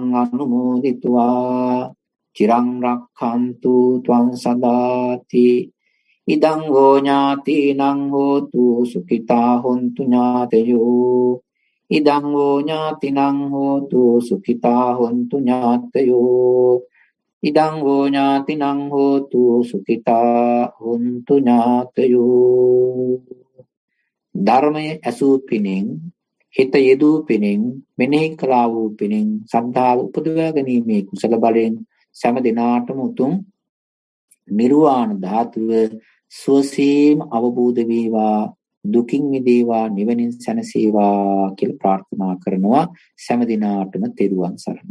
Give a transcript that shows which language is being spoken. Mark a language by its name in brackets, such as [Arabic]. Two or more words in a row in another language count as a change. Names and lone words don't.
[Pali] අනුමෝදිත්වා චිරං රක්ඛන්තු ත්වං සදාති ඉදං හෝ ඥාතිනං හෝතු සුඛිතා හොන්තු ඥාතයෝ ඉදං හෝ ඥාතිනං හෝතු සුඛිතා හොන්තු ඥාතයෝ ඉදං හෝ ඥාතිනං හෝතු සුඛිතා හොන්තු ඥාතයෝ [Sinhala] ධර්මයේ ඇසූ පිණින් හිත යෙදූ පිණින් මෙනෙහි කළා වූ පිණින් සද්ධාව උපදවා ගැනීමේ කුසල බලයෙන් සෑම දිනාටම උතුම් නිර්වාණ ධාතුව සුවසේම අවබෝධ වේවා දුකින් මිදේවා නිවනින් සැනසේවා කියලා ප්‍රාර්ථනා කරනවා සෑම දිනාටම තෙරුවන් සරණයි